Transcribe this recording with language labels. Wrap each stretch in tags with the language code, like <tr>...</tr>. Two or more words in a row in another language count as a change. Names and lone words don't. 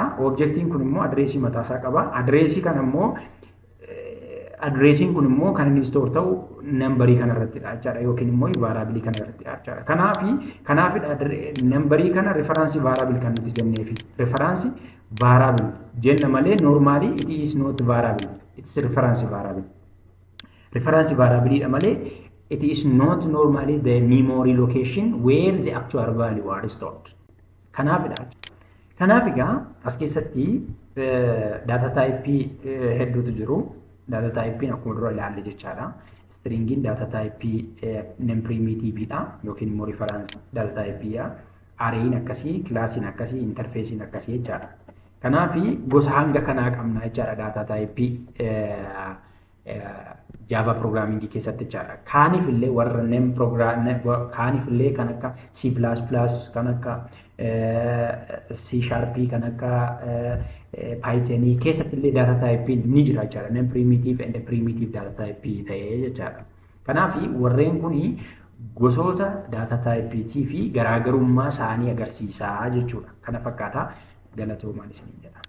<om>Objectiin kun immoo addressii mataasaa qaba. Addressii kana immoo addressiin kun immoo kan inni store ta'u nambarii kanarrattidha jechaadha yookiin immoo variable kanarrattidha jechaadha. Kanaaf nambarii kana</om> <en>reference variable</en> <om>kan nuti jenneefi</om> <en>reference variable</en> <om>jenna malee</om> <en>normally it is not variable, it's reference variable. Reference variable</en> <om>dha malee</om> <en>it is not normally the memory location where the actual value are stored.</en> <om>Kanaaf egaa as keessatti</om> <en>data type</en> <om>hedduutu jiru.</om> <en>Data type</en> <om>akkuma dura ilaalle jechaadha. Stringin</om> <en>data type</en> <om>name primitive dha yookiin immoo</om> <en>reference data type</en> <om>dha. Arrayin akkasii, classiin akkasii, interfacein akkasii jechaadha. Kanaaf gosa hanga kanaa qabna jechaadha</om> <en>data type Java programming</en> <om>keessatti jechaadha. Kaaniif illee warra name kaaniif illee kan akka C++, kan akka C# kan akka Python keessatti illee</om> <en>data type</en> <om>ni jira jechaadha. Name</om> <en>primitive and primitive data type</en> <om>ta'ee jechaadha. Kanaaf warreen kuni gosoota</om> <en>data type</en> <om>fi garaagarummaa isaanii agarsiisaa jechuudha. Kana fakkaata galatoomaa isiniin jedha.</om>